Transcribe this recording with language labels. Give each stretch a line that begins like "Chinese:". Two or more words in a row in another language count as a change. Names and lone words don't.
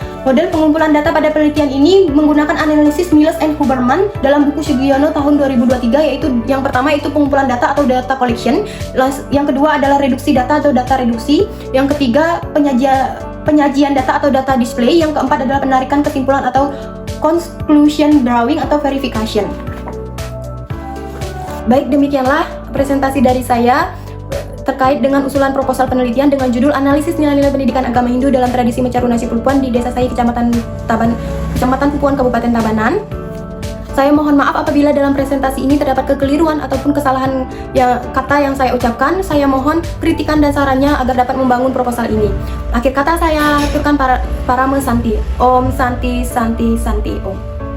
Indonesian: Model pengumpulan data pada penelitian ini menggunakan analisis Miles and Huberman dalam buku Sugiono tahun 2023, yaitu yang pertama itu pengumpulan data atau
English: data collection,
Indonesian: yang kedua adalah reduksi data atau data reduksi, yang ketiga penyajian data atau
English: data display,
Indonesian: yang keempat adalah penarikan kesimpulan atau
English: conclusion drawing
Indonesian: atau verification. Baik, demikianlah presentasi dari saya terkait dengan usulan proposal penelitian dengan judul Analisis Nilai-nilai Pendidikan Agama Hindu dalam Tradisi Mecaru Nasi Pupuan di Desa saya, Kecamatan Pupuan, Kabupaten Tabanan. Saya mohon maaf apabila dalam presentasi ini terdapat kekeliruan ataupun kesalahan kata yang saya ucapkan. Saya mohon kritikan dan sarannya agar dapat membangun proposal ini. Akhir kata saya haturkan para Santi.
Sanskrit: Om Santi Santi Santi Om.